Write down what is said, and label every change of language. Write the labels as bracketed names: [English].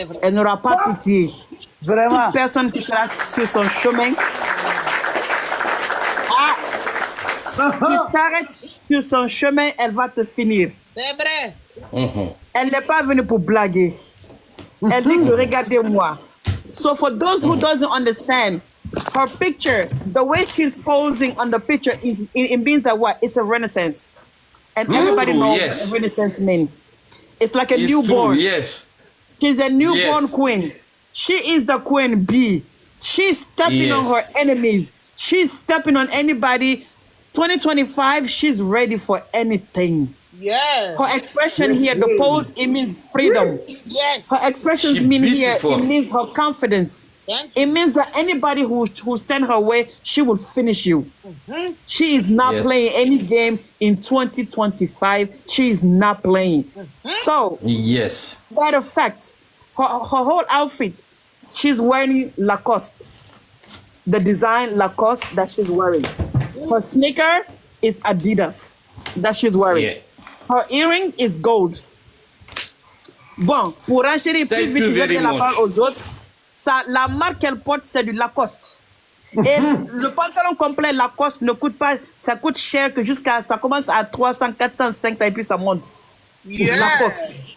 [French] Elle n'aura pas pitié. Vraiment. Toute personne qui sera sur son chemin, qui t'arrête sur son chemin, elle va te finir. C'est vrai. Elle n'est pas venue pour blaguer. Elle dit que regardez-moi. [English] So for those who doesn't understand, her picture, the way she's posing on the picture, it means that what? It's a renaissance. And everybody knows what a renaissance means. It's like a newborn. True, yes. She's a newborn queen. She is the queen bee. She's stepping on her enemies. She's stepping on anybody. 2025, she's ready for anything. Yeah. Her expression here, the pose, it means freedom. Yes. Her expressions mean here, it means her confidence. It means that anybody who stand her way, she will finish you. She is not playing any game in 2025. She is not playing. So, matter of fact, her whole outfit, she's wearing Lacoste. The design Lacoste that she's wearing. Her sneaker is Adidas that she's wearing. Her earring is gold. [French] Bon, pour enchérir plus vite, je vais la parole aux autres. Ça, la marque qu'elle porte, c'est du Lacoste. Et le pantalon complet Lacoste ne coûte pas, ça coûte cher que jusqu'à, ça commence à 300, 400, 500 et puis ça monte. Lacoste.